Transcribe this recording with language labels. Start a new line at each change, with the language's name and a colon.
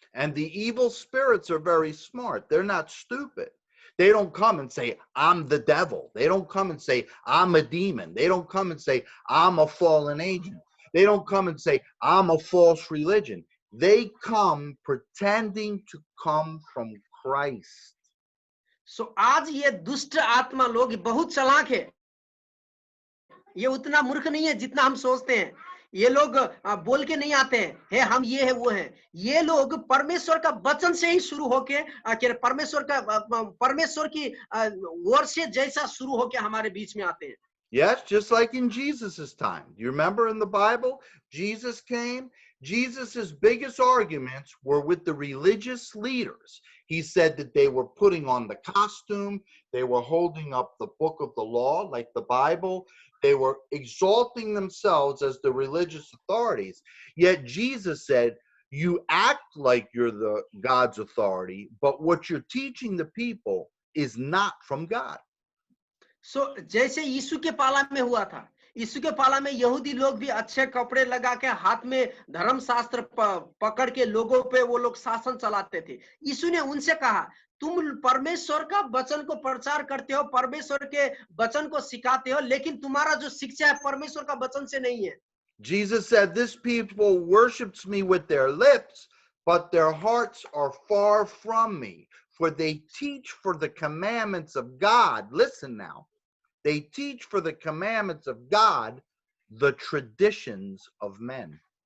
English: And the evil spirits are very smart. They're not stupid. They don't come and say, I'm the devil. They don't come and say, I'm a demon. They don't come and say, I'm a fallen angel. They don't come and say, I'm a false religion. They come pretending to come from Christ.
Hindi: So आज ये दुष्ट आत्मा लोग बहुत चालाक है। ये उतना मूर्ख नहीं है जितना हम सोचते हैं। ये लोग बोल के नहीं आते हैं, हे हम ये है वो है। ये लोग परमेश्वर का वचन से ही शुरू होके परमेश्वर की वर्ड से जैसा शुरू होके हमारे बीच में आते हैं।
English: Yes, just like in Jesus's time. You remember in the Bible, Jesus came. Jesus's biggest arguments were with the religious leaders. He said that they were putting on the costume, they were holding up the book of the law, like the Bible. They were exalting themselves as the religious authorities. Yet Jesus said, you act like you're the God's authority, but what you're teaching the people is not from God.
Hindi: So, जैसे यीशु के पाला में हुआ था, यीशु के पाला में यहूदी लोग भी अच्छे कपड़े लगा के हाथ में धर्म शास्त्र पकड़ के लोगों पे वो लोग शासन चलाते थे। यीशु ने उनसे कहा, तुम परमेश्वर का वचन को प्रचार करते हो, परमेश्वर के वचन को सिखाते हो, लेकिन तुम्हारा जो शिक्षा है परमेश्वर का वचन से नहीं है।
English: Jesus said, this people worships me with their lips, but their hearts are far from me, for they teach for the commandments of God. Listen now. They teach for the commandments of God the traditions of men.